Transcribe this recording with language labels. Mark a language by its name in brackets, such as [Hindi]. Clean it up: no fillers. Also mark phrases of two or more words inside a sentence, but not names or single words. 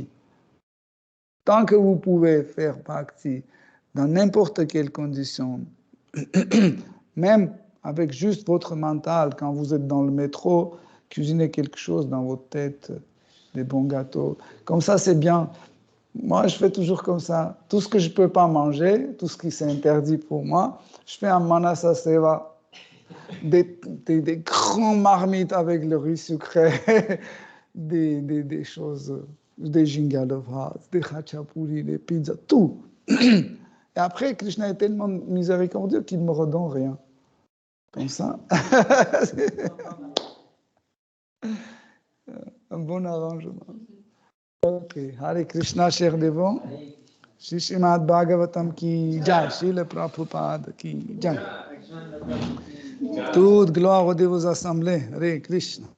[French] Tant que vous pouvez faire bhakti dans n'importe quelle condition, même avec juste votre mental, quand vous êtes dans le métro, cuisinez quelque chose dans votre tête, des bons gâteaux. Comme ça, c'est bien. Moi, je fais toujours comme ça. Tout ce que je ne peux pas manger, tout ce qui s'est interdit pour moi, je fais un [Sanskrit] manasa seva. [French] Des grands marmites avec le riz sucré, des choses, des jingalovas, des khachapuri, des pizzas, tout. Et après, Krishna est tellement miséricordieux qu'il ne me redonne rien. Comme ça. Un bon arrangement. Ok. Hare Krishna, cher Devon. Shri Srimad Bhagavatam [Hindi] की जय. श्रील प्रभुपाद की जय. [French] Toute gloire aux assemblées. Hare Krishna.